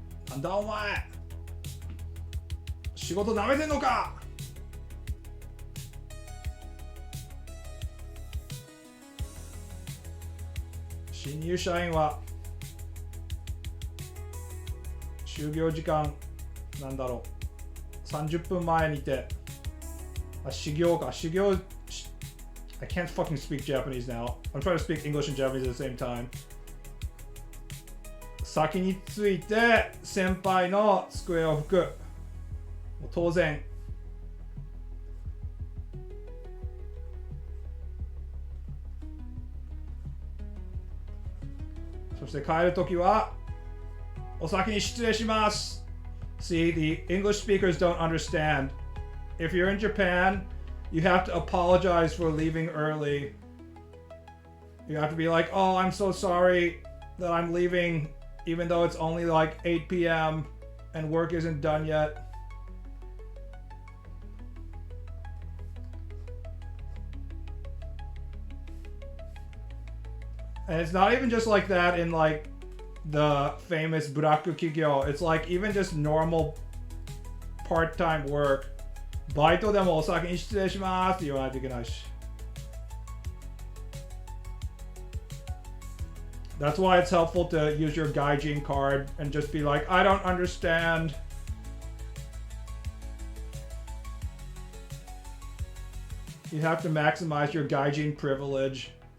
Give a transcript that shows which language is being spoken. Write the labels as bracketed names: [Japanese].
[Japanese] なんだお前仕事なめてんのか新入社員は就業時間なんだろう30分前にて修行か修行 [English] I can't fucking speak Japanese now. I'm trying to speak English and Japanese at the same time. [Japanese] 先について先輩の机を拭く。もう当然。そして帰るときはお先に失礼します。 [English] See, the English speakers don't understand. If you're in Japan, you have to apologize for leaving early. You have to be like, oh, I'm so sorry that I'm leaving even though it's only like 8 p.m. and work isn't done yet. And it's not even just like that in like the famous Buraku Kikyo. It's like even just normal part-time work. [Japanese] バイトでもお先に失礼しますって言わないといけないし。 [English] That's why it's helpful to use your gaijin card and just be like, I don't understand. You have to maximize your gaijin privilege.